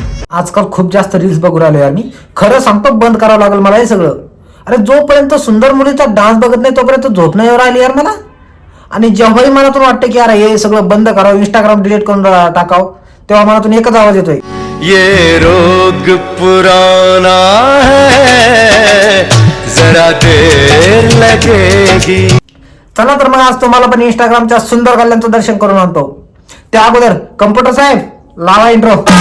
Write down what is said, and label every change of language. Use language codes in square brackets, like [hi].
[mr] आजकाल खूप जास्त रील्स बघू राहिलो यार मी. खरं सांगतो बंद करावं लागेल मला हे सगळं. अरे जोपर्यंत सुंदर मुलीचा डान्स बघत नाही तोपर्यंत झोप नाही राहिली यार मला. आणि जेव्हाही मनातून वाटतं की अरे हे सगळं बंद करावं, इंस्टाग्राम डिलीट करून टाकावं, तेव्हा मनातून एकच आवाज येतोय, [hi] ये रोग पुराना है जरा देर लगेगी. [mr] चला तर मग आज तुम्हाला पण इंस्टाग्रामच्या सुंदर कल्याणचं दर्शन करून आणतो. त्या अगोदर कम्प्युटर साहेब लावा इंट्रो.